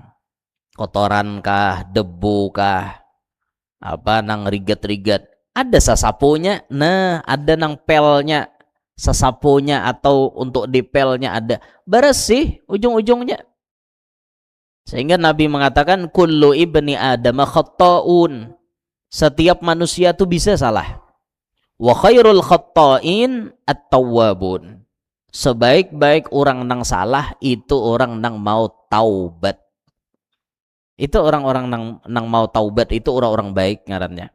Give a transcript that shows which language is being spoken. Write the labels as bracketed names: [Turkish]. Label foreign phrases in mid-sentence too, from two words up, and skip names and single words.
[Banjar] Kotoran kah, debu kah, apa nang rigat-rigat. Ada sasapunya, nah ada nang pelnya, sasapunya atau untuk dipelnya ada. Bersih ujung-ujungnya. Sehingga Nabi mengatakan [Arabic] كل ابن آدم خطاء. [Banjar] Setiap manusia itu bisa salah. [Arabic] وخير الخطائين التوابون. [Banjar] Sebaik-baik orang nang salah itu orang nang mau taubat. Itu orang-orang nang mau taubat itu orang-orang baik ngarannya.